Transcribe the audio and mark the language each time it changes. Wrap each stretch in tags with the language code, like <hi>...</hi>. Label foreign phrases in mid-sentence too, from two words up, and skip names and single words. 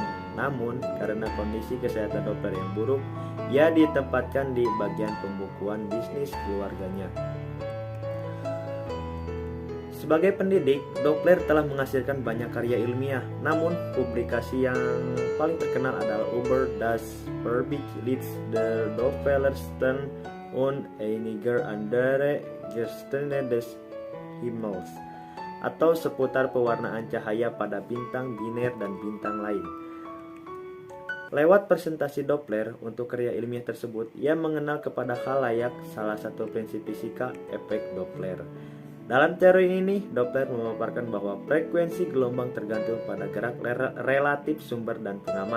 <id>Namun, karena kondisi kesehatan Doppler yang buruk, ia ditempatkan di bagian pembukuan bisnis keluarganya. Sebagai pendidik, Doppler telah menghasilkan banyak karya ilmiah. Namun, publikasi yang paling terkenal adalah Über das Verbicht der Dopplerstern und einige andere Gesterne des Himmels, atau seputar pewarnaan cahaya pada bintang biner dan bintang lain. Lewat presentasi Doppler untuk karya ilmiah tersebut, ia mengenal kepada khalayak salah satu prinsip fisika, efek Doppler. Dalam teori ini, Doppler memaparkan bahwa frekuensi gelombang tergantung pada gerak relatif sumber dan pengamat.</id>